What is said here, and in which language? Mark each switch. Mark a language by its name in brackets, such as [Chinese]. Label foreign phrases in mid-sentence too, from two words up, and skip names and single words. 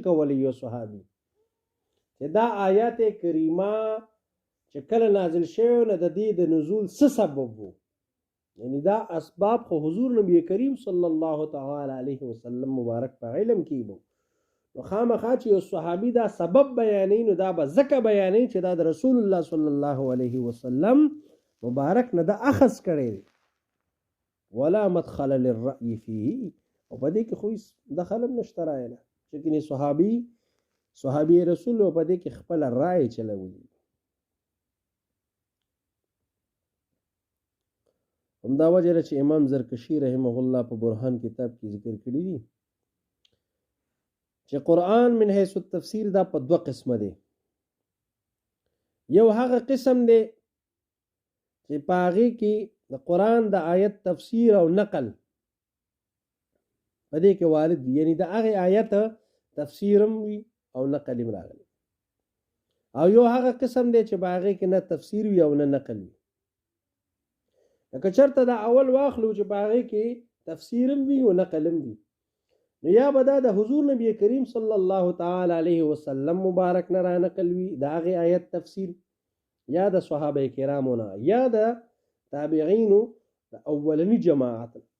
[Pashto] کولی یو صحابي چې دا آیات کریمه چې کله نازل شوی نو د دې د نزول څه سبب وو یعنی دا اسباب خو حضور نبی کریم [Arabic] صلی الله تعالی علیه وسلم [Pashto] مبارک په علم کې وو نو خامخا چې یو صحابي دا سبب بیانې نو دا به ځکه بیانې چې دا د رسول الله [Arabic] صلی الله علیه وسلم [Pashto] مبارک نه دا اخذ کړی دی [Arabic] ولا مدخل للرأي فيه [Pashto] او په دې کې خو دخل نشته راایله چې کني صحابي رسول په دې کې خپل رائے چلوي. همدا وجه چې امام زرکشی [Arabic] رحمه الله [Pashto] په برهان کتاب کې ذکر کړی دی چې قرآن [Arabic] من حيث التفسير [Pashto] دا په دوه قسمه دی. یو هغه قسم دی چې پاغي کې د قرآن د آیت تفسیر او نقل په دې کې وارد دي یعنی د هغه آیت تفسیرم وي او نقل هم راغلی او یو هغه قسم دی چې باغې کې نه تفسیر وي او نه نقل وي لکه چرته دا اول واخلو چې باغې کې تفسیرم وي او نقلم وي نو یا به دا د حضور نبی کریم [Arabic] صلی الله تعالی علیه وسلم [Pashto] مبارک نه را نقل وي د هغه آیت تفسیر یا د صحابه کرامو نه یا د تابعینو د اولنی جماعت.